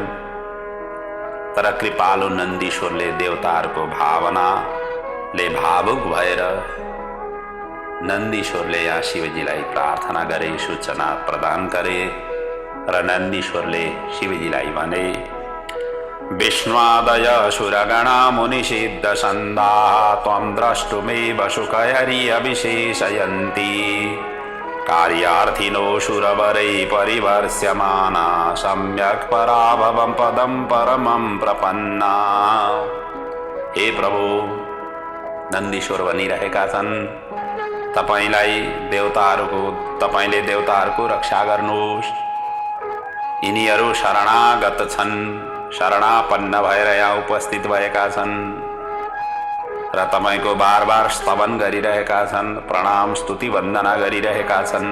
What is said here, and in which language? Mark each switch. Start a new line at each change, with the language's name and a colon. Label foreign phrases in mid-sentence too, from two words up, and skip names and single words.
Nepali: तर कृपालु नन्दीश्वरले देवताहरूको भावनाले भावुक भएर नन्दीश्वरले यहाँ शिवजीलाई प्रार्थना गरे, सूचना प्रदान गरे। र नन्दीश्वरले शिवजीलाई भने,
Sanskrit: विष्णुआदय सुरगणा मुनिसिद्ध सन्दा त्वं द्रष्टुमेव सुखहरि अविशेषयन्ति कार्यार्थिनो सुरवरै परिवर्ष्यमाना सम्यक् पराभवं पदं परमं प्रपन्ना।
Nepali: हे प्रभु, नन्दीश्वर भनिरहेका छन्, तपाईले देवताहरूको रक्षा गर्नुहोस्। यिनीहरू शरणागत छन्, शरणापन्न भएर यहाँ उपस्थित भएका छन् र तपाईको बार बार स्तवन गरिरहेका छन्, प्रणाम स्तुति वन्दना गरिरहेका छन्।